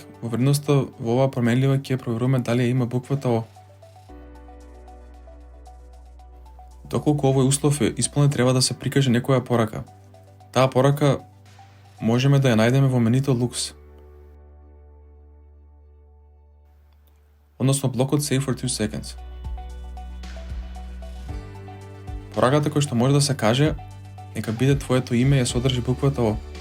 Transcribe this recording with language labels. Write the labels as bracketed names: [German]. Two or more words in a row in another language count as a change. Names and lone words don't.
[Macedonian] Во вредноста во оваа променлива ќе проверуваме дали има буквата О. Доколку овој услов е исполнет, треба да се прикаже некоја порака. Таа порака можеме да ја најдеме во менито Looks. Односно блокот [English] Save for 2 seconds. [Macedonian] Пораката која што може да се каже нека биде твоето име и ја содржи буквата О.